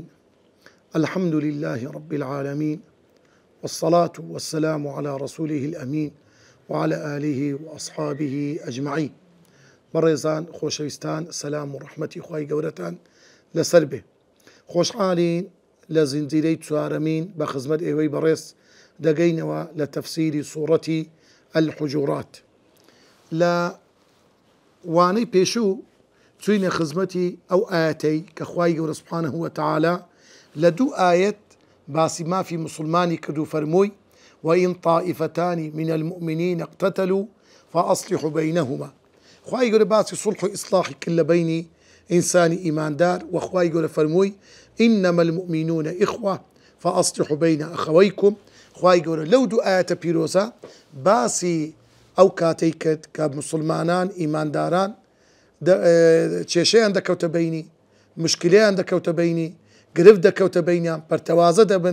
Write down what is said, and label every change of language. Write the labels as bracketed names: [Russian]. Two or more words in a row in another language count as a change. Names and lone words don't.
[Arabic] الحمد لله رب العالمين، والصلاة والسلام على رسوله الأمين وعلى آله وأصحابه أجمعين. [Central Kurdish] بەڕێزان خۆشەویستان، سەلام و ڕەحمەتی خوای گەورەتان لەسەر بێ. خۆشحاڵین لە زنجیرەی چوارەمین بە خزمەت ئێوەی بەڕێز دەگەینەوە لە تەفسیری سوورەتی الحجورات. لە وانەی پێشوو چوینە خزمەتی ئەو ئاەتەی کە خوای گەورە [Arabic] سوبحانەه وتەعالا [Central Kurdish] لە دوو ئاەت باسی مافی مسلمانی کرد و فەرمووی [Arabic] وئین طائفتان من المؤمنین اقتتلوا فأصلحوا بینهما. [Central Kurdish] خوای گەورە باسی صلح و ئیصلاحی کرد لە بینی ئینسانی ئیماندار، و خوای گەورە فەرمووی [Arabic] ئینەما المؤمنون ئیخوة فأصلحوا بین ئەخەوەیکم. [Central Kurdish] خوای گەورە لەو دوو ئاەتە پیرۆزە باسی ئەو کاتەی کرد کە مسلمانان ئیمانداران کێشەیان دەکەوتە بینی، مشکلەیان دەکەوتە بینی، گرفت دەکەوتە بینیان، پەرتەوازە دەبن.